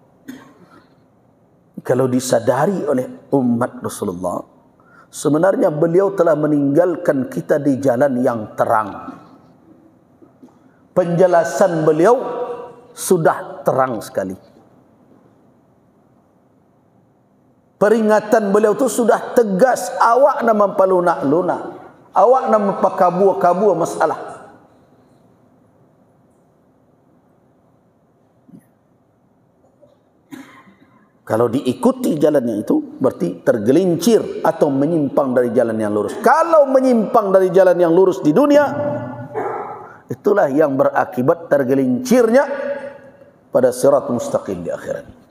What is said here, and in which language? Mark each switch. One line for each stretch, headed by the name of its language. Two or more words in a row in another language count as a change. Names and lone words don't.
Indonesian: Kalau disadari oleh umat Rasulullah, sebenarnya beliau telah meninggalkan kita di jalan yang terang. Penjelasan beliau sudah terang sekali. Peringatan beliau itu sudah tegas.
Minangkabau: Awak nak mempalunak-lunak, awak nak mempakabur-kabur masalah.
Indonesian: Kalau diikuti jalannya itu berarti tergelincir atau menyimpang dari jalan yang lurus. Kalau menyimpang dari jalan yang lurus di dunia, itulah yang berakibat tergelincirnya pada
Arabic: sirat mustaqim
Indonesian: di akhirat.